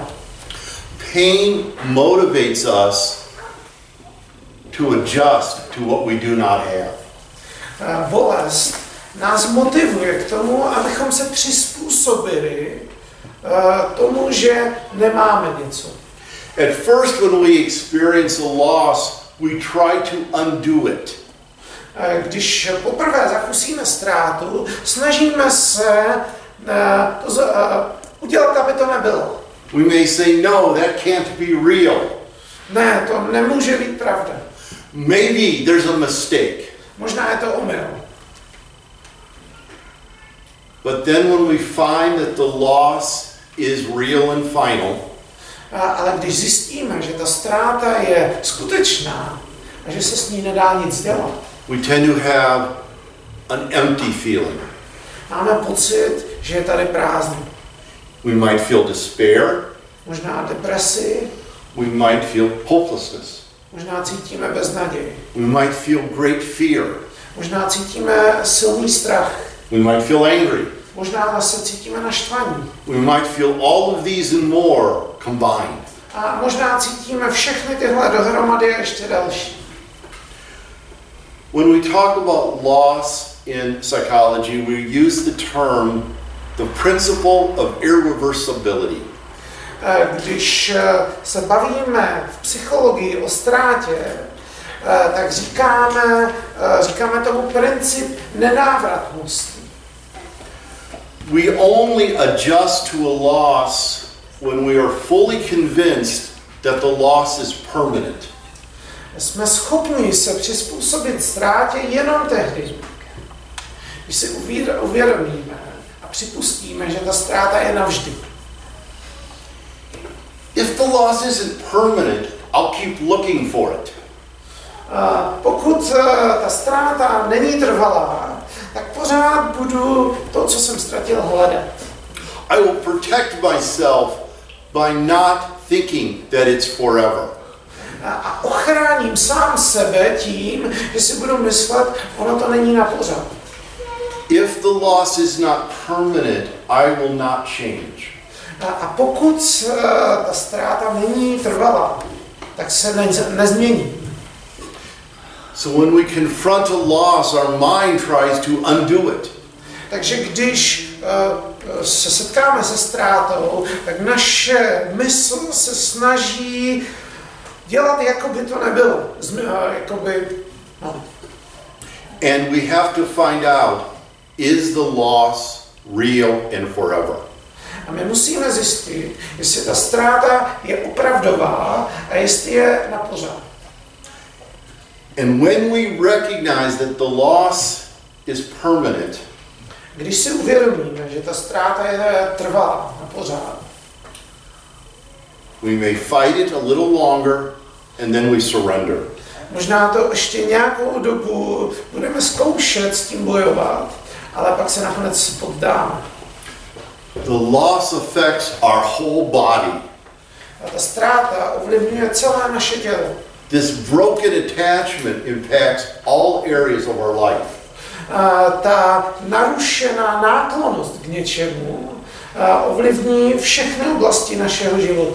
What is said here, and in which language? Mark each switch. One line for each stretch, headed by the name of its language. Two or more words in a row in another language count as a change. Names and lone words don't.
English: Pain motivates us to adjust to what we do not have.
Czech: Bolest nás motivuje k tomu, abychom se přizpůsobili tomu, že nemáme něco.
English: At first, when we experience a loss, we try to undo it.
Czech: Když poprvé zakusíme ztrátu, snažíme se udělat, aby to nebylo.
English: We may say, no, that can't be real.
Czech: Ne, to nemůže být pravda.
English: Maybe there's a mistake.
Czech: Možná je to omyl.
English: But then when we find that the loss is real and final,
Czech: ale když zjistíme, že ta ztráta je skutečná a že se s ní nedá nic dělat,
English: we tend to have an empty feeling.
Czech: máme pocit, že je tady prázdno.
English: We might feel despair.
Czech: Možná depresi.
English: We might feel hopelessness.
Czech: Možná cítíme beznaději.
English: We might feel great fear.
Czech: Možná cítíme silný strach.
English: We might feel angry.
Czech: Možná zase cítíme naštvaní.
English: We might feel all of these and more combined.
Czech: A možná cítíme všechny tyhle dohromady a ještě další.
English: When we talk about loss in psychology, we use the term the principle of irreversibility.
Czech: Když se bavíme v psychologii o ztrátě, tak říkáme tomu princip nenávratnosti.
English: We only adjust to a loss when we are fully convinced that the loss is permanent.
Czech: Jsme schopni se přizpůsobit ztrátě jenom tehdy, když si uvědomíme a připustíme, že ta ztráta je navždy.
English: If the loss isn't permanent, I'll keep looking for it.
Czech: Pokud ta ztráta není trvalá, tak pořád budu to, co jsem ztratil, hledat.
English: I will protect myself by not thinking that it's forever.
Czech: A ochráním sám sebe tím, že si budu myslet, ono to není na pořád.
English: If the loss is not permanent, I will not change.
Czech: A pokud ta ztráta není trvalá, tak se nezmění.
English: So when we confront a loss, our mind tries to undo it.
Czech: Takže když se setkáme se ztrátou, tak naše mysl se snaží dělat, jako by to nebylo.
English: And we have to find out, is the loss real and forever?
Czech: A my musíme zjistit, jestli ta ztráta je opravdová a jestli je na pořád.
English: And when we recognize that the loss is permanent,
Czech: když si uvědomíme, že ta ztráta je trvalá na pořád,
English: we may fight it a little longer and then we surrender.
Czech: Možná to ještě nějakou dobu budeme zkoušet s tím bojovat, ale pak se nakonec poddáme.
English: The loss affects our whole body.
Czech: A ta ztráta ovlivňuje celé naše tělo.
English: This broken attachment impacts all areas of our life.
Czech: Ta narušená náklonnost k něčemu ovlivní všechny oblasti našeho života.